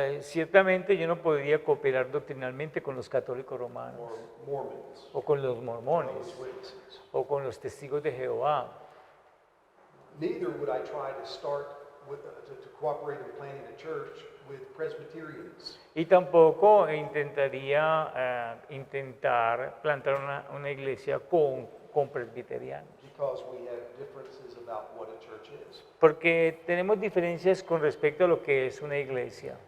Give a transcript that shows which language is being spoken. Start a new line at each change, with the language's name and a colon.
Spanish: Ciertamente yo no podría cooperar doctrinalmente con los católicos romanos,
English: or Mormons,
Spanish: o con los
English: Jehovah's
Spanish: mormones,
English: Witnesses.
Spanish: o con los testigos de Jehová.
English: Neither would I try to start to cooperate in planning a church with Presbyterians,
Spanish: Y tampoco intentaría intentar plantar una iglesia con presbiterianos,
English: because we have differences about what a church is.
Spanish: porque tenemos diferencias con respecto a lo que es una iglesia.